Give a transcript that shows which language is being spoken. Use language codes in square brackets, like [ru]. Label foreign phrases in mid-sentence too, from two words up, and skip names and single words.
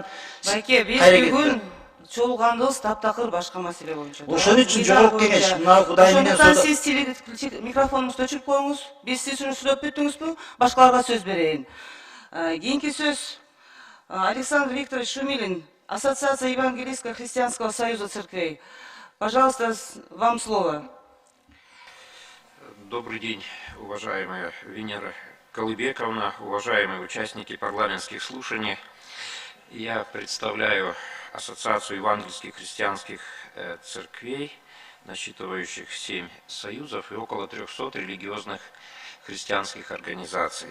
[ky] Бәке, биз бүгүн чогулгандыбыз таптакыр башка маселе боюнча. Ошон үчүн жогорку кеңеш мына Кудай менен Ошондуктан сиз микрофонуңузду өчүрүп коюңуз. Биз сиз сүйлөп бүттүңүзбү? Башкаларга сөз берейин. Кийинки сөз Александр Викторович Шумилин, Ассоциация Евангелийско-христианского союза церквей. [ru] Пожалуйста, вам слово. Добрый день, уважаемая Венера Колыбековна, уважаемые участники парламентских слушаний. Я представляю Ассоциацию евангельских христианских церквей, насчитывающих 7 союзов и около 300 религиозных христианских организаций.